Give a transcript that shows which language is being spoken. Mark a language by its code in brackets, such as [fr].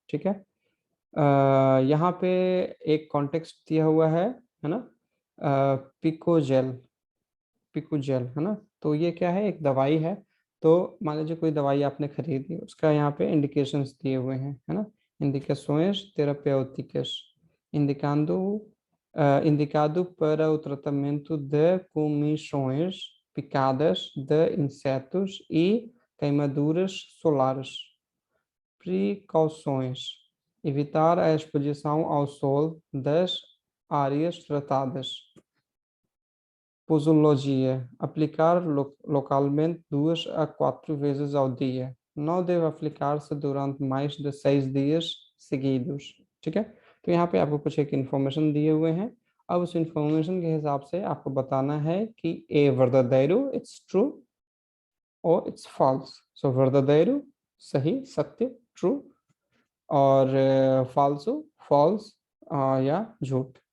[hi] ठीक है, यहाँ पे एक कॉन्टेक्स्ट दिया हुआ है ना, पिकोजेल, पिकुजेल, है ना। तो ये क्या है, एक दवाई है। तो मान लीजिए कोई दवाई आपने खरीदी, उसका यहाँ पे इंडिकेशंस दिए हुए हैं, है ना। [pt] indicações terapêuticas, indicando indicado para o tratamento de comissões picadas de insetos e queimaduras solares. Precauções: evitar a exposição ao sol das áreas tratadas. Posologia: aplicar localmente 2 a 4 vezes ao dia. Não deve aplicar-se durante mais de 6 dias seguidos। [hi] ठीक है, तो यहाँ पे आपको कुछ एक information दिए हुए हैं। अब उस इन्फॉर्मेशन के हिसाब से आपको बताना है कि ए वर्दाडेरो, [en] it's true, [hi] और [en] It's false. [hi] सो वर्दाडेरो सही, सत्य, ट्रू, और फाल्सो फॉल्स या झूठ।